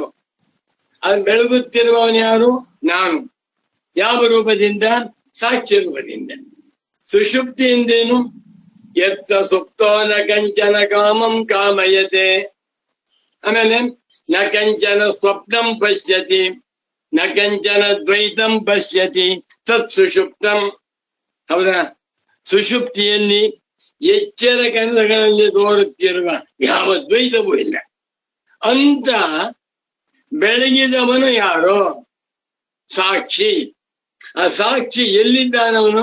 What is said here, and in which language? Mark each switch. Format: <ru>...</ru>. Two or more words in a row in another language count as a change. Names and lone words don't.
<kn>ಅದು ಬೆಳಗುತ್ತಿರುವವನು ಯಾರು? ನಾನು. ಯಾವ ರೂಪದಿಂದ? ಸಾಕ್ಷಿ ರೂಪದಿಂದ. ಸುಷುಪ್ತಿ ಎಂದೇನು?</kn> <sa>ಎತ್ತ ಸುಪ್ತೋ ನ ಕಂಚನ ಕಾಮಂ ಕಾಮಯತೆ. ಆಮೇಲೆ ನ ಕಂಚನ ಸ್ವಪ್ನಂ ಪಶ್ಯತಿ, ನ ಕಂಚನ ದ್ವೈತಂ ಪಶ್ಯತಿ ತತ್ ಸುಷುಪ್ತಂ.</sa> <kn>ಹೌದಾ? ಸುಷುಪ್ತಿಯಲ್ಲಿ ಎಚ್ಚರ ಕನಸುಗಳಲ್ಲಿ ತೋರುತ್ತಿರುವ ಯಾವ ದ್ವೈತವೂ ಇಲ್ಲ ಅಂತ ಬೆಳಗಿದವನು ಯಾರೋ? ಸಾಕ್ಷಿ. ಆ ಸಾಕ್ಷಿ ಎಲ್ಲಿದ್ದಾನವನು?</kn>